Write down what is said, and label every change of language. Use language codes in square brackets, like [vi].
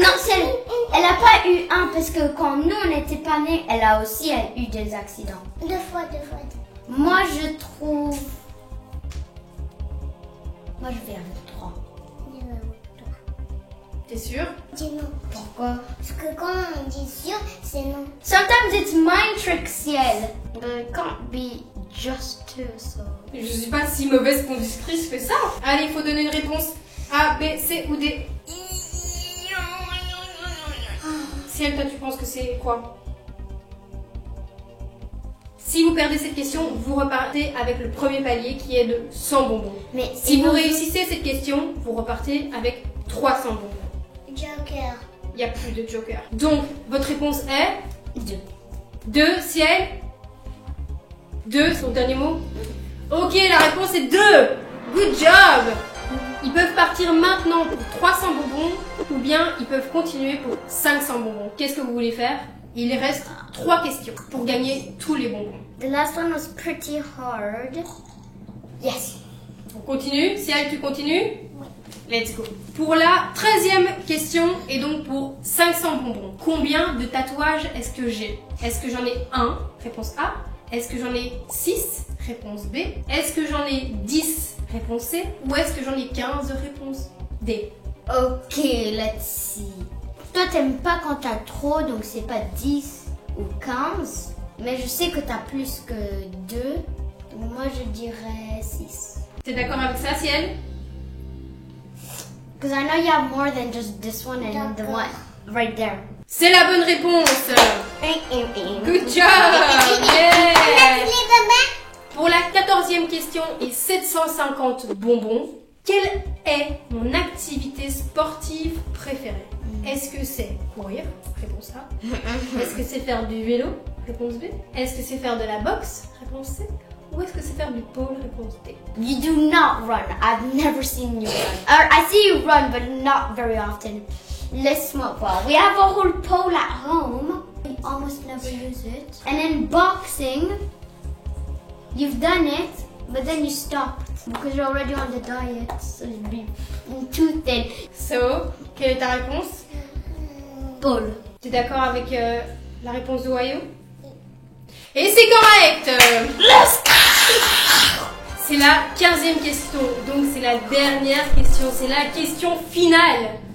[fr] Non, elle a pas eu un parce que quand nous on n'était pas nés, elle a aussi eu des accidents. Deux fois. Moi je trouve... Moi je vais avec 3. T'es sûr? Dis non. Pourquoi? Parce que quand on dit sûr, c'est non. [en] Sometimes it's mind trick, Ciel. But it can't be just 2, so... [fr] Je suis pas si mauvaise conductrice que ça. Allez, il faut donner une réponse A, B, C ou D. Ciel, toi tu penses que c'est quoi? Si vous perdez cette question, vous repartez avec le premier palier qui est de 100 bonbons. Mais si vous réussissez cette question, vous repartez avec 300 bonbons. Joker. Il n'y a plus de joker. Donc, votre réponse est 2. 2, Ciel. 2, son dernier mot. Ok, la réponse est 2. [en] Good job. [fr] Ils peuvent partir maintenant pour 300 bonbons ou bien ils peuvent continuer pour 500 bonbons. Qu'est-ce que vous voulez faire? Il reste 3 questions pour gagner tous les bonbons. [en] The last one was pretty hard. Yes. [fr] On continue? Ciel, tu continues? Oui. [en] Let's go. [fr] Pour la 13e question et donc pour 500 bonbons, combien de tatouages est-ce que j'ai? Est-ce que j'en ai 1? Réponse A. Est-ce que j'en ai 6? Réponse B. Est-ce que j'en ai 10? Réponse C. Ou est-ce que j'en ai 15? Réponse D. [en] Ok, let's see. [fr] Toi, t'aimes pas quand t'as trop, donc c'est pas 10 ou 15. Mais je sais que t'as plus que 2. Donc moi, je dirais 6. T'es d'accord avec ça, Ciel? [en] Because I know you have more than just this one and the one right there. [fr] C'est la bonne réponse. [en] Good job. Yeah. [fr] Pour la 14e question et 750 bonbons, quelle est mon activité sportive préférée? Est-ce que c'est courir? Réponse A. Est-ce que c'est faire du vélo? Réponse B. Est-ce que c'est faire de la boxe? Réponse C. Ou est-ce que c'est faire du pole? Réponse D. [en] You do not run. I've never seen you run. Or I see you run, but not very often. Let's smoke. Well, we have a whole pole at home. We almost never use it. And then boxing, you've done it, but then you stopped because you're already on the diet, so you'd be too thin. [fr] So, quelle est ta réponse? Pole. Tu es d'accord avec la réponse d'Ohio? Et c'est correct. C'est la 15e question, donc c'est la dernière question, c'est la question finale.